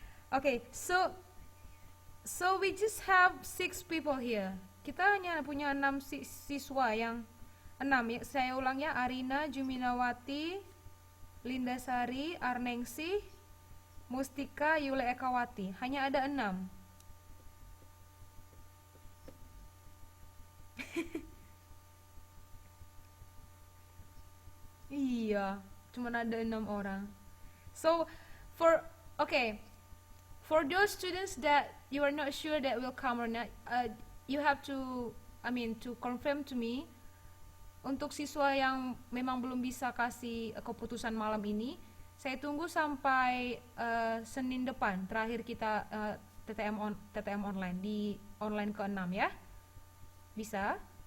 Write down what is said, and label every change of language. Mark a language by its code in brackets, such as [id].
[en] Oke, so we just have 6 people here. [id] Kita hanya punya 6 siswa yang 6 ya. Saya ulang ya, Arina, Juminawati, Linda Sari, Arnengsi, Mustika, Yule Ekawati. Hanya ada 6. Iya, cuma ada 6 orang. [en] So for okay, for those students that you are not sure that will come or not, you have to, I mean, to confirm to me. [id] Untuk siswa yang memang belum bisa kasih keputusan malam ini, saya tunggu sampai Senin depan terakhir kita TTM online di online ke-6 ya. Bisa?